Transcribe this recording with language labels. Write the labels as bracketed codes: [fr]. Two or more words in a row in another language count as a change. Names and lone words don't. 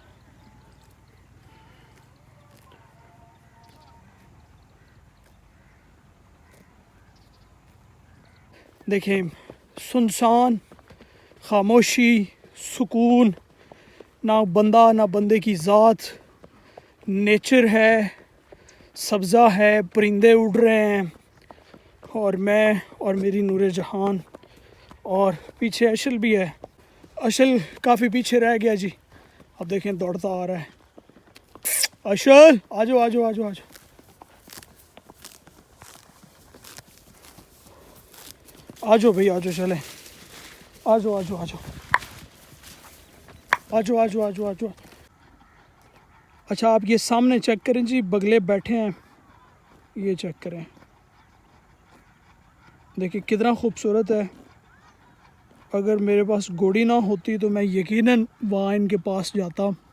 [hi] देखें, सुनसान, खामोशी, सुकून, ना बंदा ना बंदे की ज़ात, नेचर है, सब्ज़ा है, परिंदे उड़ रहे हैं, और मैं और मेरी नूरे जहान, और पीछे अशल भी है। अशल काफ़ी पीछे रह गया जी, अब देखें दौड़ता आ रहा है। अशल आजो आजो आजो आजो, आजो भाई आजो, चले आजो आजो आजो आजो आजो आजो आजो। अच्छा आप ये सामने चेक करें जी, बगले बैठे हैं, ये चेक करें, देखिए कितना खूबसूरत है। अगर मेरे पास घोड़ी ना होती तो मैं यकीनन वहाँ इनके पास जाता।